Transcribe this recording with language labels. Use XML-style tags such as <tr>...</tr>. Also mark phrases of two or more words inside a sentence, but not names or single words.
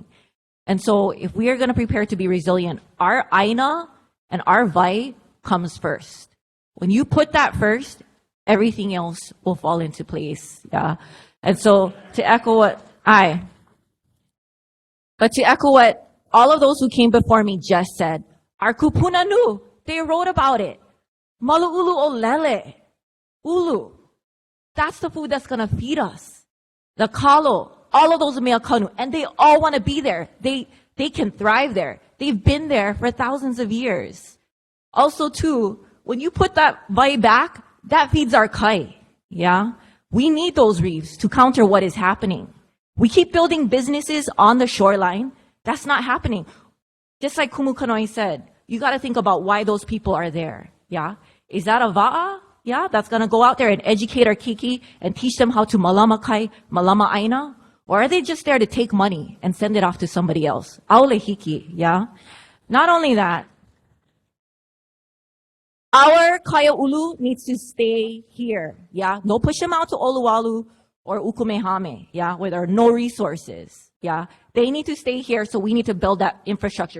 <en>And so if we are going to prepare to be resilient, our aina and our vai comes first. When you put that first, everything else will fall into place. Yeah. And so to echo what all of those who came before me just said, our kupuna nu, they wrote about it.</en> <haw>Malu'ulu o lele, ulu.</haw> <en>That's the food that's going to feed us. The kalo, all of those</en> <haw>mea kanu,</haw> <en>and they all want to be there. They can thrive there. They've been there for thousands of years. Also, too, when you put that vai back, that feeds our kai. Yeah? We need those reefs to counter what is happening. We keep building businesses on the shoreline. That's not happening. Just like Kumu Kanoi said, you got to think about why those people are there. Yeah? Is that a va'a? Yeah, that's going to go out there and educate our kiki and teach them how to</en> <haw>malama kai, malama aina?</haw> <en>Or are they just there to take money and send it off to somebody else?</en> <haw>Aole hiki, yeah?</haw> <en>Not only that, our</en> <haw>kaya ulu</haw> <en>needs to stay here, yeah? No push them out to Oluwalu or Ukumehame, yeah? Where there are no resources, yeah? They need to stay here, so we need to build that infrastructure.</en>